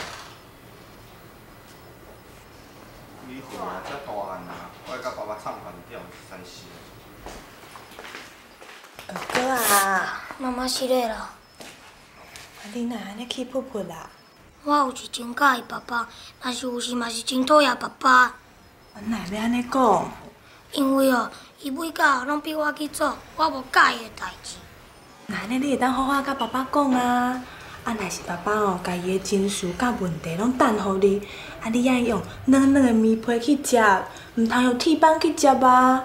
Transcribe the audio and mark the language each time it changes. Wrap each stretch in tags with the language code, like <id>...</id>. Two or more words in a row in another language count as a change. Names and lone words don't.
<nan>你岁啊，遮大汉啊，我甲爸爸唱反调，真是。哥哥啊，妈妈失礼了。你哪安尼气噗噗啦？我有是真介意爸爸，但是有时嘛是真讨厌爸爸。哪会要安尼讲？因为伊每到拢逼我去做我无介意的代志。那安尼你会当好好甲爸爸讲啊。若是爸爸家己的情绪甲问题拢等互你，你爱用软软的棉被去食，唔通用铁板去食啊。</nan>